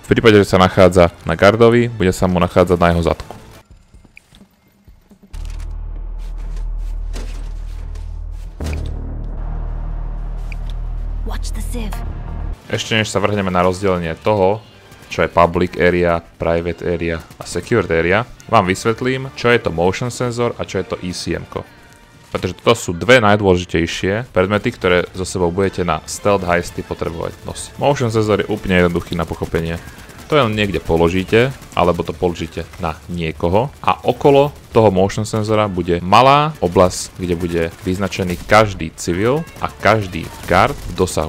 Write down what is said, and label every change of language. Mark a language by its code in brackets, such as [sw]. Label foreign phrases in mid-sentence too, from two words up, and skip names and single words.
[sk] V prípade, že sa nachádza na gardovi, bude sa mu nachádzať na jeho zadku. Ešte než sa vrhneme na rozdelenie toho, čo je [en] public area, private area [sk] a [en] secured area, [sk] vám vysvetlím, čo je to [en] motion sensor [sk] a čo je to ECM-ko. Pretože toto sú dve najdôležitejšie predmety, ktoré so sebou budete na [en] stealth heisty [sk] potrebovať nosiť. [en] Motion sensor [sk] je úplne jednoduchý na pochopenie. To len niekde položíte, alebo to položíte na niekoho a okolo toho [en] motion senzora [sk] bude malá oblasť, kde bude vyznačený každý civil a každý guard v dosahu.